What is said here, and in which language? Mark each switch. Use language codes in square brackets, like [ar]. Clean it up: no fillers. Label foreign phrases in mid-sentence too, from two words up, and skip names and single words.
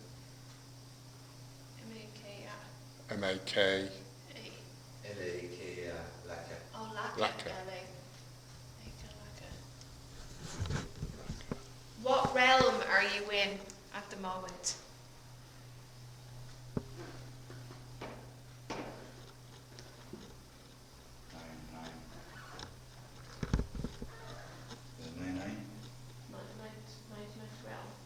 [en] M-A-K-A. M-A-K. L-A-K, Laka. Oh, Laka. Laka. Laka. What realm are you in at the moment? Nine. Is it 9-9? Ninth realm.